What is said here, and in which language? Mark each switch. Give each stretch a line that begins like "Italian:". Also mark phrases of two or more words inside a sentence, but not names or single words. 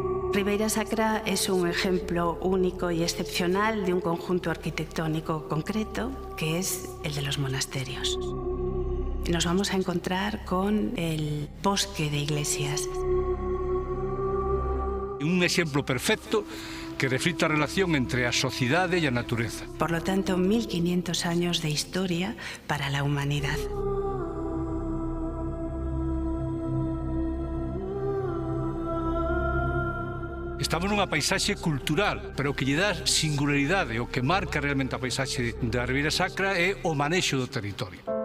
Spanish: Ribeira Sacra es un ejemplo único y excepcional de un conjunto arquitectónico concreto, que es el de los monasterios. Nos vamos a encontrar con el bosque de iglesias.
Galician: Un exemplo perfecto que reflite a relación entre a sociedade e a natureza.
Spanish: Por lo tanto, 1500 años de historia para la humanidad.
Galician: Estamos nunha paisaxe cultural, pero o que lle dá singularidade, o que marca realmente a paisaxe da Ribeira Sacra é o manexo do territorio.